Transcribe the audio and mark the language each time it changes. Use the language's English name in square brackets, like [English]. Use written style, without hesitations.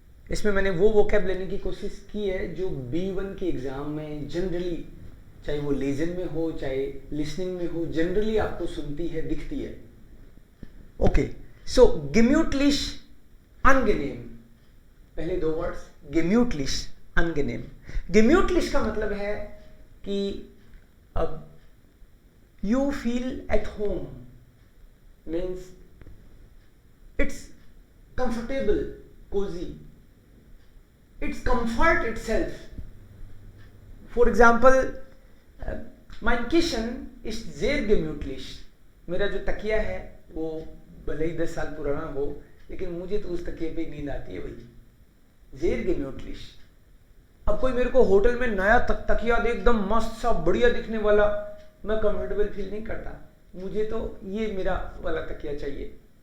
[Hindi] इसमें मैंने वो वोकैब लेने की कोशिश की है जो B1 के एग्ज़ाम में जनरली, चाहे वो लेजन में हो चाहे लिसनिंग में हो, जनरली आपको सुनती है, दिखती है। ओके, सो gemütlich angenehm, पहले दो वर्ड्स gemütlich angenehm। [English] gemütlich [Hindi] का मतलब है कि अब [English] you feel at home, means it's comfortable, cozy, it's comfort itself. For example, [German] mein Kissen ist sehr gemütlich। [Hindi] मेरा जो तकिया है वो भले ही 10 साल पुराना हो, लेकिन मुझे तो उस तकिए पे नींद आती है भाई। [German] sehr gemütlich। [Hindi] अब कोई मेरे को होटल में नया तकिया दे, एकदम मस्त सा बढ़िया दिखने वाला, मैं कंफर्टेबल फील नहीं करता, मुझे तो ये मेरा वाला तकिया चाहिए।